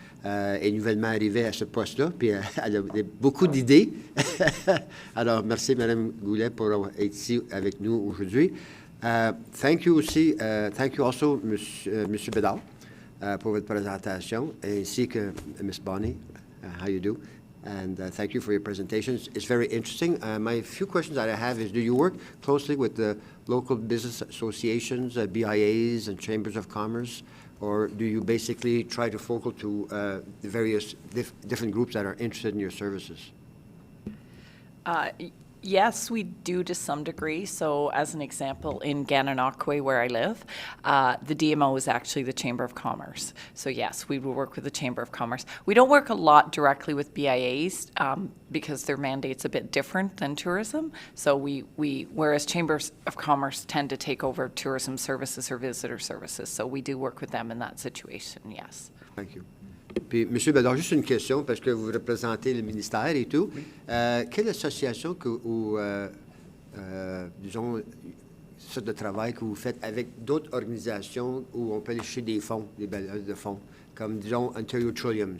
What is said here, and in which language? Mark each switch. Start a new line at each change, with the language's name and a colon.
French: Elle est nouvellement arrivée à ce poste-là, puis elle a beaucoup d'idées. Alors, merci, Mme Goulet, pour être ici avec nous aujourd'hui.
English: Thank you also, M. Bédard.
French: Pour votre présentation, ainsi que Ms.
English: Bonnie, how you do, and thank you for your presentations. It's very interesting. My few questions that I have is, do you work closely with the local business associations, BIAs and chambers of commerce, or do you basically try to focal to the various different groups that are interested in your services? Yes, we do to some degree. So as an example, in Gananoque, where I live, the DMO is actually the Chamber of Commerce. So yes, we will work with the Chamber of Commerce. We don't work a lot directly with BIAs because their mandate's a bit different than tourism. So whereas Chambers of Commerce tend to take over tourism services or visitor services. So we do work with them in that situation, yes. Thank you. Puis, M.
French: Bédard, juste une question, parce que vous représentez le ministère et tout. Oui. Quelle association ou, disons, sorte de travail que vous faites avec d'autres organisations où on peut aller chercher des fonds, des bailleurs de fonds, comme, disons, Ontario Trillium?